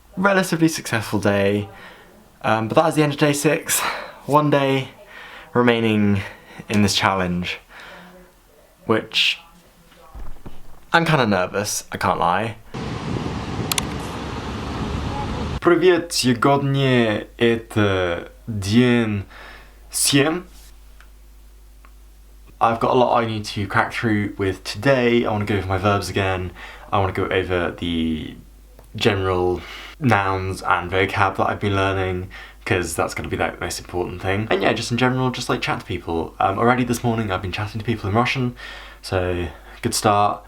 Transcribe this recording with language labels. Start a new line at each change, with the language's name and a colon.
English: Relatively successful day, but that is the end of day 6. One day remaining in this challenge, which I'm kind of nervous, I can't lie.
Russian: Привет, сегодня это день 7.
English: I've got a lot I need to crack through with today. I want to go over my verbs again. I want to go over the general nouns and vocab that I've been learning, because that's going to be the most important thing. And yeah, just in general, just like chat to people. Already this morning I've been chatting to people in Russian, so good start.